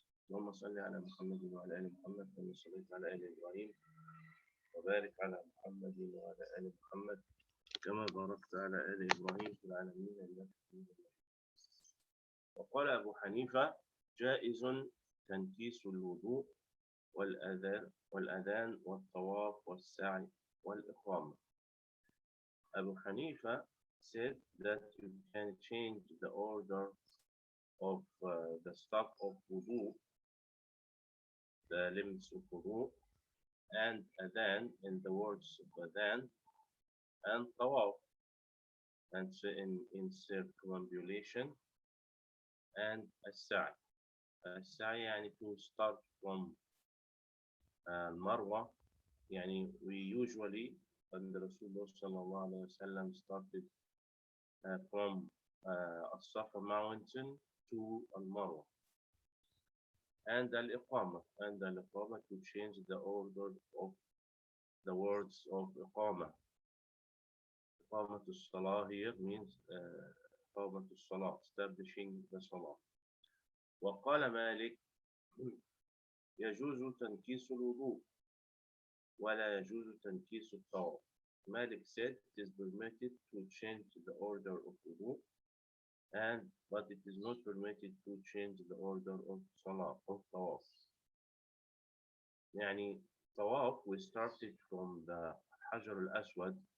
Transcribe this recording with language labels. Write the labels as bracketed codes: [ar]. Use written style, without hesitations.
[ar] اللهم صل على محمد وعلى آل محمد كما صليت على آل إبراهيم وبارك على محمد وعلى آل محمد كما باركت على آل إبراهيم في العالمين إنك حميد مجيد. وقال أبو حنيفة جائز تنكيس الوضوء والأذان والطواف والسعي والإقامة. [en] Abu Hanifa said that you can change the order of the stuff of wudu, the limits of wudu, and adhan in the words of adhan, and tawaf, and in circumambulation, and as-sa'i. As-sa'i [ar] يعني [en] to start from Marwa, يعني we usually when the Rasulullah sallallahu alayhi wa sallam started from As-Safa mountain to Al-Marwa, and Al-Iqama, to change the order of the words of Iqama. Iqama to Salah here means Iqama to Salah, establishing the Salah. [ar] وقال مالك يجوز تنكيس الوضوء ولا يجوز تنكيس الطواف. [en] Malik said it is permitted to change the order of wudu, but it is not permitted to change the order of salah, of tawaf. [ar] يعني [en] tawaf, we started from the Hajar al-Aswad.